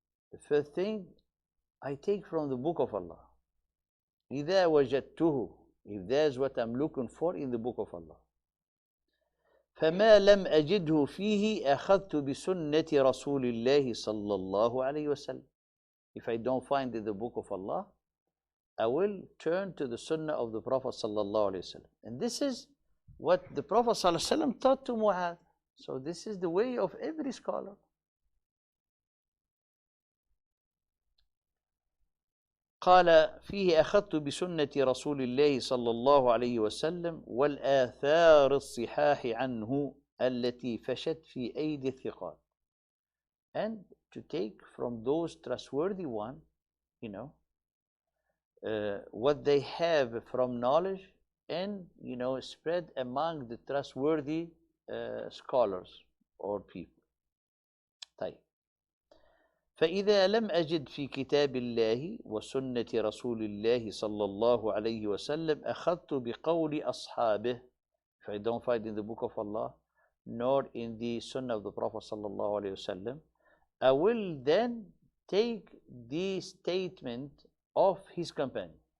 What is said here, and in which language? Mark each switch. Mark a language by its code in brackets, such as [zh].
[en] The first thing, I take from the book of Allah. [ar] إذا وجدته, [en] if there's what I'm looking for in the book of Allah. [ar] فما لم أجده فيه أخذت بسنة رسول الله صلى الله عليه وسلم. [en] If I don't find in the book of Allah, I will turn to the sunnah of the Prophet sallallahu alaihi wasallam. And this is what the Prophet sallallahu alaihi wasallam taught to Mu'adh. So this is the way of every scholar. [ar] قال فيه أخذت بسنة رسول الله صلى الله عليه وسلم والآثار الصحاح عنه التي فشت في أيدي الثقات. [en] And to take from those trustworthy one, what they have from knowledge and, spread among the trustworthy scholars or people. [ar] طيب. فإذا لم أجد في كتاب الله وسنة رسول الله صلى الله عليه وسلم أخذت بقول أصحابه. [en] If I don't find in the book of Allah nor in the sunnah of the Prophet صلى الله عليه وسلم, I will then take the statement of his companion.